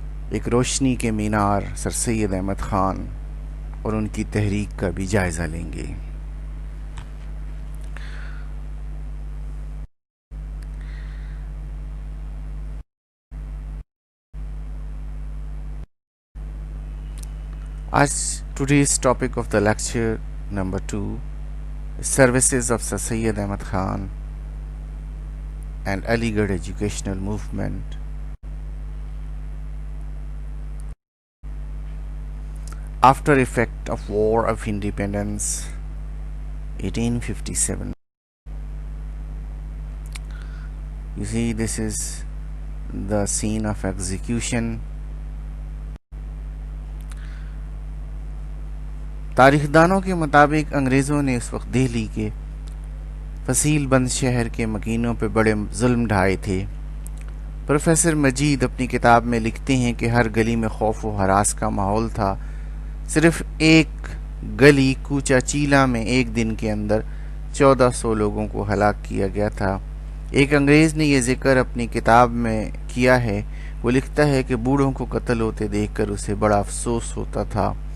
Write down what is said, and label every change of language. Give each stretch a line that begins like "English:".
Urdu: ایک روشنی کے مینار سر سید احمد خان اور ان کی تحریک کا بھی جائزہ لیں گے۔ آج
English: today's topic of the lecture number 2 services of Sir Syed Ahmad Khan and Aligarh educational movement. After effect of War of Independence 1857. You see, this is the scene of execution.
Urdu: تاریخ دانوں کے مطابق انگریزوں نے اس وقت دہلی کے فصیل بند شہر کے مکینوں پہ بڑے ظلم ڈھائے تھے۔ پروفیسر مجید اپنی کتاب میں لکھتے ہیں کہ ہر گلی میں خوف و ہراس کا ماحول تھا۔ صرف ایک گلی کوچہ چیلا میں ایک دن کے اندر 1400 لوگوں کو ہلاک کیا گیا تھا۔ ایک انگریز نے یہ ذکر اپنی کتاب میں کیا ہے۔ وہ لکھتا ہے کہ بوڑھوں کو قتل ہوتے دیکھ کر اسے بڑا افسوس ہوتا تھا۔